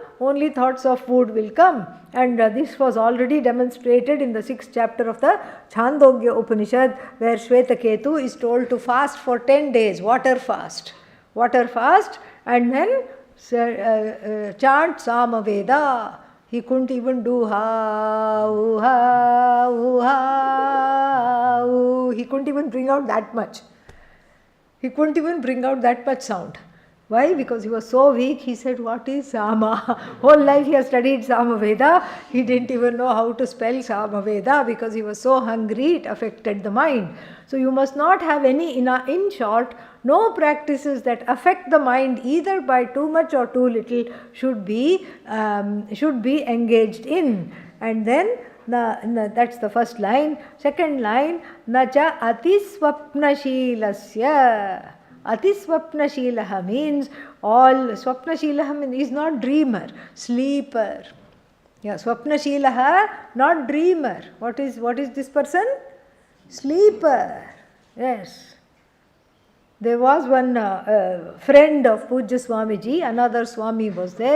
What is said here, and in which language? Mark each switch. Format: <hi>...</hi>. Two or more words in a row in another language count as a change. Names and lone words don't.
<en>Only thoughts of food will come. And this was already demonstrated in the 6th chapter of the Chandogya Upanishad, where Shvetaketu is told to fast for 10 days, water fast, and then chant Samaveda. He couldn't even do ha, oo, ha, oo, ha, oo. He couldn't even bring out that much. He couldn't even bring out that much sound. Why? Because he was so weak. He said, what is Sama? Whole life he has studied Samaveda. He didn't even know how to spell Samaveda because he was so hungry, it affected the mind. So you must not have any, in short, no practices that affect the mind either by too much or too little should be engaged in. And then that's the first line. Second line,</en> <sa>न च अतिस्वप्नशीलस्य.</sa> <en>Atiswapnashilaha means Swapnashilaha is not dreamer, sleeper. Yeah, Swapnashilaha, not dreamer. What is this person? Sleeper. Yes. There was one friend of Pujya Swamiji, another Swami was there.</en>